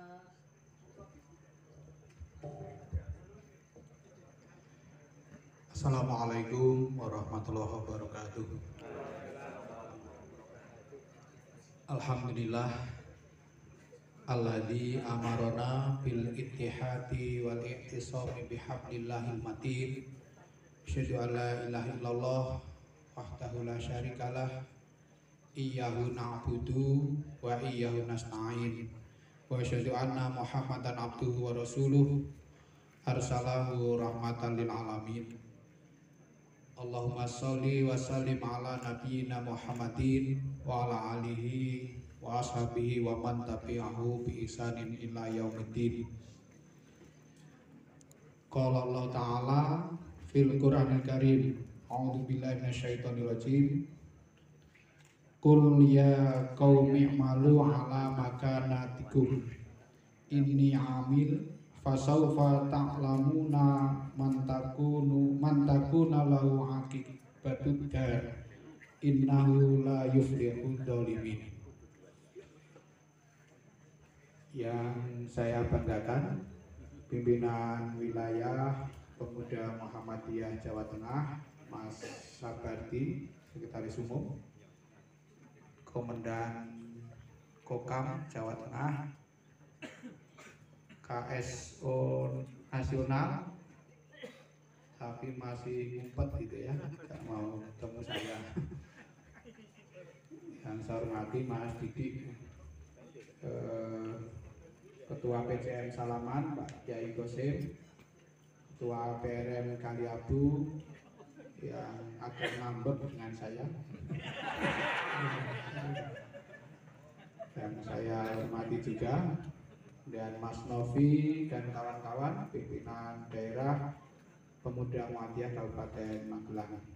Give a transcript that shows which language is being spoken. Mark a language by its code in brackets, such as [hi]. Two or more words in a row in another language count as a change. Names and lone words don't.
[ar] السلام عليكم ورحمة الله وبركاته. الحمد لله الذي أمرنا بالاتحاد والاعتصام بحبل الله المتين. أشهد أن لا إله إلا الله وحده لا شريك له. إياه نعبد وإياه نستعين. وأشهد أن محمدا عبده ورسوله أرسله رحمة للعالمين. اللهم صل وسلم على نبينا محمد وعلى آله وأصحابه ومن تبعه بإحسان إلى يوم الدين. قال الله تعالى في القرآن الكريم أعوذ بالله من الشيطان الرجيم. قل يا قوم اعملوا على مكانتكم إني عامل فسوف تعلمون من تكون له عاقبة الدار إنه لا يفلح الظالمين. [id] Yang saya banggakan, pimpinan wilayah Pemuda Muhammadiyah Jawa Tengah Mas Sabardi, Sekretaris Umum, Komandan Kokam Jawa Tengah, KSO nasional tapi masih ngumpet gitu ya, nggak mau ketemu saya. Yang saya hormati Mas Didik, Ketua PCM Salaman Pak Yai Gosim, Ketua PRM Kaliabu yang agak ngambek dengan saya, dan saya hormati juga dan Mas Novi dan kawan-kawan pimpinan daerah Pemuda Muhammadiyah Kabupaten Magelang.